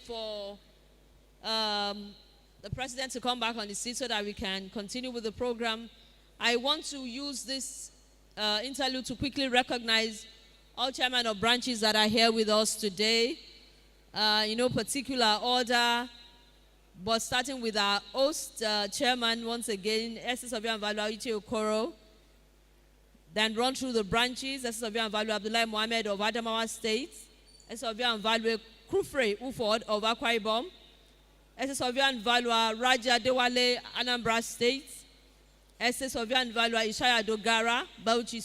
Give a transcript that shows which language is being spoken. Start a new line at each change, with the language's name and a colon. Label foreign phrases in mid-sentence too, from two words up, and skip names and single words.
English: While we wait for the president to come back on the seat so that we can continue with the program, I want to use this interlude to quickly recognize all chairmen of branches that are here with us today. In no particular order, but starting with our host chairman once again, SS of Yan Valua Ichi Okoro. Then run through the branches, SS of Yan Valua Abdullah Mohammed of Adamawa State, SS of Yan Valua Kufre Uford of Akwa Ibom, SS of Yan Valua Raja Dewale Anambra State, SS of Yan Valua Ishaya Dogara, Bauchi